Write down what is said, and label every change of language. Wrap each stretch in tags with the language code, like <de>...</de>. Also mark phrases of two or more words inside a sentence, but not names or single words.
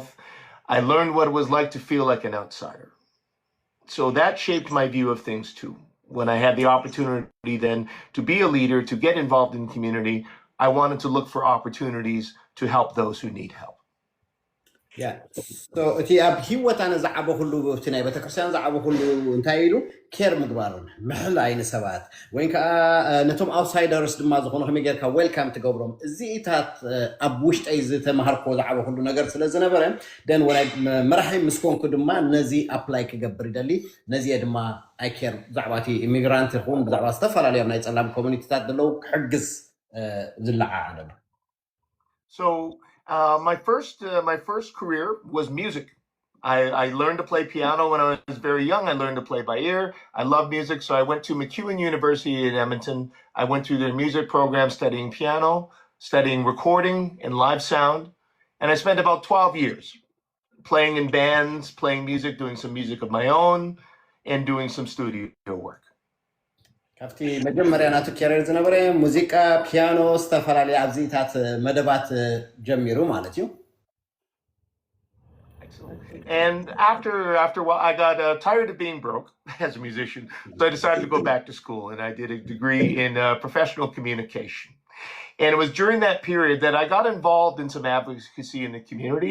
<en>I learned what it was like to feel like an outsider. So that shaped my view of things too. When I had the opportunity then to be a leader, to get involved in the community, I wanted to look for opportunities to help those who need help. Yeah.</en> <ti>So እቲ ኣብ ህይወታና ዝዓበ ሁሉ እቲ ናይ ቤተክርስትያን ዝዓበ ሁሉ እንታይ ኢሉ ኬር ምግባርን ምሕል ኣይነ ሰባት ወይ ከዓ ነቶም ኣውትሳይደርስ ድማ ዝኾኑ ከመይ ጌርካ ዌልካም ትገብሮም እዚኢታት ኣብ ውሽጠይ ዝተማሃርኮ ዝዓበ ሁሉ ነገር ስለ ዝነበረ ደን ወላይ መራሒ ምስ ኮንኩ ድማ ነዚ ኣፕላይ ክገብር ይደሊ ነዚ ድማ</ti> <en>I care</en> <ti>ብዛዕባ እቲ ኢሚግራንት ይኹን ብዛዕባ ዝተፈላለዩ ናይ ፀላም ኮሚኒቲታት ደለው ክሕግዝ ዝለዓዓለ</ti> <en>So my first career was music. I learned to play piano when I was very young. I learned to play by ear. I love music, so I went to McEwen University in Edmonton. I went through their music program studying piano, studying recording and live sound, and I spent about 12 years playing in bands, playing music, doing some music of my own, and doing some studio work.</en> <ti>ካብቲ መጀመርያ ናቱ ኬሪር ዝነበረ ሙዚቃ ፒያኖ ዝተፈላለዩ ኣብዚታት መደባት ጀሚሩ ማለት እዩ</ti> <en>And after a while, I got tired of being broke as a musician, so I decided to go back to school, and I did a degree in professional communication. And it was during that period that I got involved in some advocacy in the community.</en>